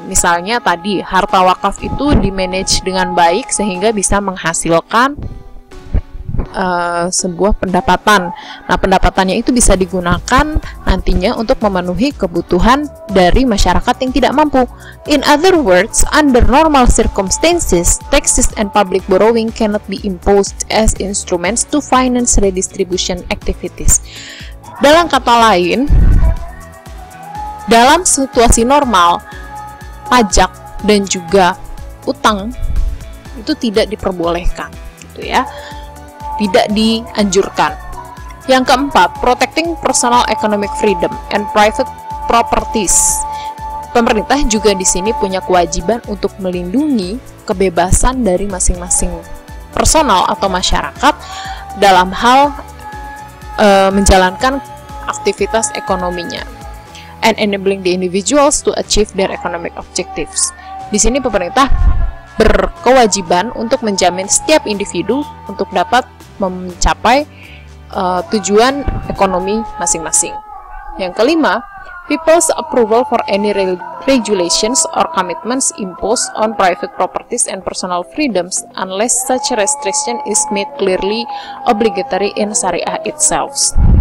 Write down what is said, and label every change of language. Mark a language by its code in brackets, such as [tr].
[id] Misalnya tadi harta wakaf itu di-manage dengan baik sehingga bisa menghasilkan sebuah pendapatan. Nah, pendapatannya itu bisa digunakan nantinya untuk memenuhi kebutuhan dari masyarakat yang tidak mampu. [en] In other words, under normal circumstances, taxes and public borrowing cannot be imposed as instruments to finance redistribution activities. [id] Dalam kata lain, dalam situasi normal, pajak dan juga utang itu tidak diperbolehkan, gitu ya, tidak dianjurkan. Yang keempat, [en] protecting personal economic freedom and private properties. [id] Pemerintah juga di sini punya kewajiban untuk melindungi kebebasan dari masing-masing personal atau masyarakat dalam hal menjalankan aktivitas ekonominya, [en] and enabling the individuals to achieve their economic objectives. [id] Di sini pemerintah berkewajiban untuk menjamin setiap individu untuk dapat mencapai tujuan ekonomi masing-masing. Yang kelima, [en] people's approval for any regulations or commitments imposed on private properties and personal freedoms unless such restriction is made clearly obligatory in Syariah itself.